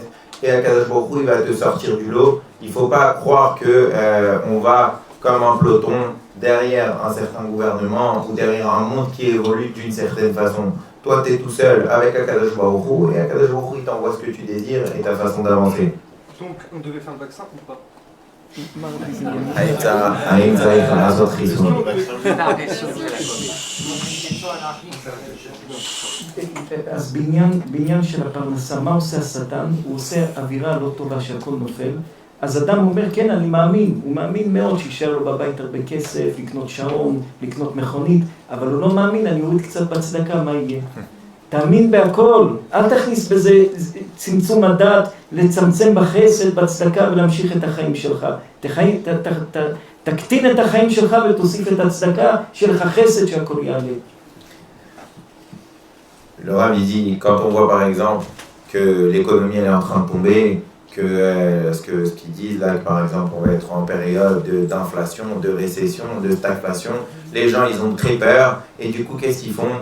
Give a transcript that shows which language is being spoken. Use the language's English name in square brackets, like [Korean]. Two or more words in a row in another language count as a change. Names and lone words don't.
[French] Et Akadosh Baruch Hu, il va te sortir du lot. Il ne faut pas croire que on va comme un peloton derrière un certain gouvernement ou derrière un monde qui évolue d'une certaine façon. Toi, tu es tout seul avec Akadosh Baruch Hu et Akadosh Baruch Hu, il t'envoie ce que tu désires et ta façon d'avancer. Donc, on devait faire le vaccin ou pas? [Hebrew] האם צריך לעשות חיסון? אז בעניין של הפרנסה, מה עושה השטן? הוא עושה אווירה לא טובה שהכל נופל, אז אדם אומר, כן, אני מאמין, הוא מאמין מאוד שישאר לו בבית הרבה כסף, לקנות שעון, לקנות מכונית, אבל הוא לא מאמין, אני אוריד קצת בצדקה, מה יהיה? תאמין בהכל, אל תכניס בזה צמצום הדעת, לצמצם בחסד, בצדקה ולהמשיך את החיים שלך. תקטין את החיים שלך ותוסיף את הצדקה, שיהיה לך חסד שהכל יעלה. [French] Le Rav il dit, quand on voit par exemple que l'économie elle est en train de tomber, que ce qu'ils disent là, que par exemple on va être en période d'inflation, de récession, de stagflation, les gens ils ont très peur et du coup qu'est-ce qu'ils font?